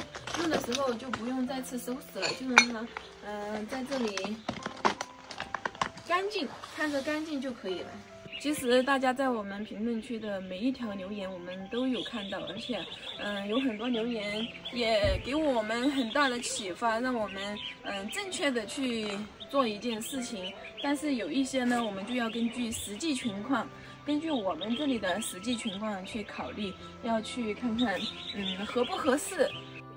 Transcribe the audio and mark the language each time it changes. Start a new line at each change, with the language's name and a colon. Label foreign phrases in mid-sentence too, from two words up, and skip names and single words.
Chinese: 用的時候就不用再次收拾了，就讓它在這裡乾淨，看着乾淨就可以了。其實大家在我們評論區的每一條留言我們都有看到，而且有很多留言也給我們很大的啟發，讓我們正確的去做一件事情。但是有一些呢，我們就要根據實際情況，根據我們這裡的實際情況去考慮，要去看看合不合適。